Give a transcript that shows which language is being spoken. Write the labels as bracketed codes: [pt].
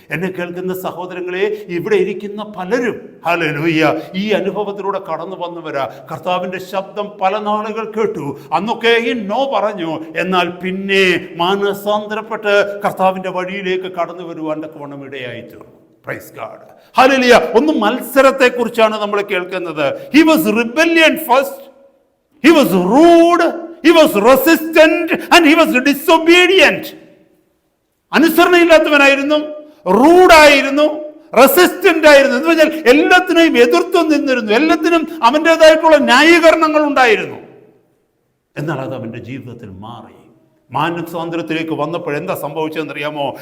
[ml] എന്നെ കേൾക്കുന്ന സഹോദരങ്ങളെ, ഇവിടെ ഇരിക്കുന്ന പലരും ഹല്ലേലൂയ ഈ അനുഭവത്തിലൂടെ കടന്നു വന്നവരാ. കർത്താവിൻ്റെ ശബ്ദം പല നാളുകൾ കേട്ടു, അന്നൊക്കെയും നോ പറഞ്ഞു, എന്നാൽ പിന്നെ മാനസാന്തരപ്പെട്ട് കർത്താവിൻ്റെ വഴിയിലേക്ക് കടന്നു വരുവാൻ തക്കവണ്ണം ഇടയായി തീർന്നു. Praise God. ഹല്ലേലൂയ. ഒന്ന് മത്സരത്തെക്കുറിച്ചാണ് നമ്മൾ കേൾക്കുന്നത്. [en] He was rebellion first, he was rude, he was resistant and he was disobedient. [ml] അനുസരണയില്ലാത്തവനായിരുന്നു, റൂഡായിരുന്നു, resistant ആയിരുന്നു. എന്ന് പറഞ്ഞാൽ എല്ലാത്തിനെയും എതിർത്ത് നിന്നിരുന്നു, എല്ലാത്തിനും അവൻ്റെതായിട്ടുള്ള ന്യായീകരണങ്ങൾ ഉണ്ടായിരുന്നു. എന്നാൽ അത് അവൻ്റെ ജീവിതത്തിൽ മാറി. മാനസാന്തരത്തിലേക്ക് വന്നപ്പോൾ എന്താ സംഭവിച്ചതെന്നറിയാമോ?